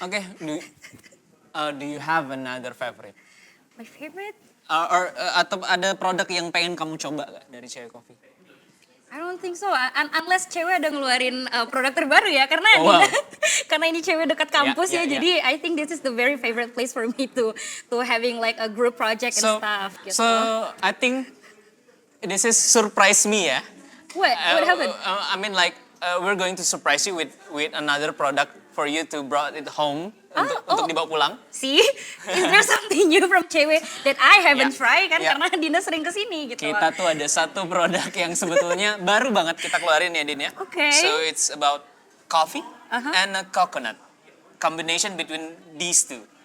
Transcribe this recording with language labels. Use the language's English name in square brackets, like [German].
[English] Oke, do you have another favorite? My favorite? [Indonesian] Atau ada produk yang pengen kamu coba gak dari Cewek Coffee? [English] I don't think so. [Indonesian] Unless cewek ada ngeluarin produk terbaru ya, karena [English] Oh, wow. [Indonesian] karena ini cewek dekat kampus [English] Yeah. Jadi I think this is the very favorite place for me to having like a group project and stuff gitu. So I think this is surprise me ya. What happened? I mean like we're going to surprise you with another product for you to brought it home [Indonesian] untuk dibawa pulang. [English] See, is there something new from cewek that I haven't tried kan? Yeah. [Indonesian] Karena Dinda sering kesini gitu. Kita tuh ada satu produk yang sebetulnya baru banget kita keluarin ya, Din ya. [English] Okay. So it's about coffee and a coconut. Combination between these two.